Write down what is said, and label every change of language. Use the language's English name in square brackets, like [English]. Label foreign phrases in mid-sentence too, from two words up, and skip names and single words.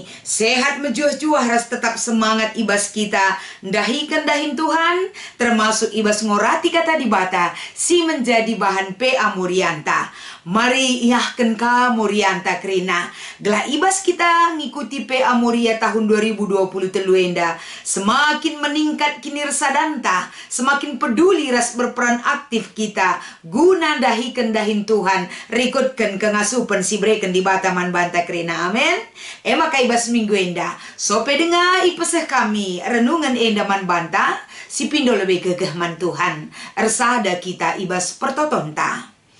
[Batak Karo] Sehat mejuh juah ras tetap semangat ibas kita. Dahikan dahin Tuhan termasuk ibas ngorati kata dibata si menjadi bahan PA Morianta. Mari iahkan ka Morianta krina. Gelah ibas kita ngikuti PA Moria tahun 2020 teluenda. Semakin meningkat kini resadanta. Semakin peduli ras berperan aktif kita. Guna dahikan dahin Tuhan. Rikutkan kengasupan si breken di bataman banta krina. Amin. Maka ibas minggu enda. Sope dengar ipeseh kami. Renungan enda man banta. Si pindo lebih gegah man Tuhan. Ersada kita ibas pertotonta.